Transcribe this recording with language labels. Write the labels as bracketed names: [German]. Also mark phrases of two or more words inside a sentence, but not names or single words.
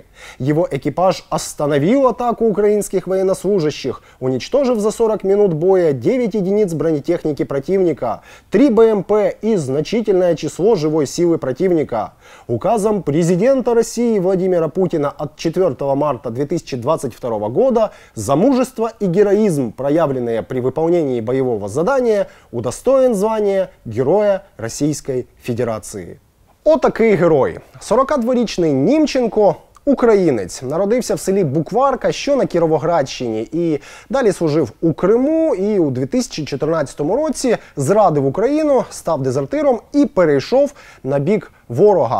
[Russian] Его экипаж остановил атаку украинских военнослужащих, уничтожив за 40 минут боя 9 единиц бронетехники противника, 3 БМП и значительное число живой силы противника. Указом президента России Владимира Путина от 4 марта 2022 года за мужество и героизм, проявленные при выполнении боевого задания, удостоен звания Героя Российской Федерации. [Ukrainian] Отакий герой. 42-річний Німченко українець. Народився в селі Букварка, що на Кіровоградщині, і далі служив у Криму, і у 2014 році зрадив Україну, став дезертиром і перейшов на бік ворога.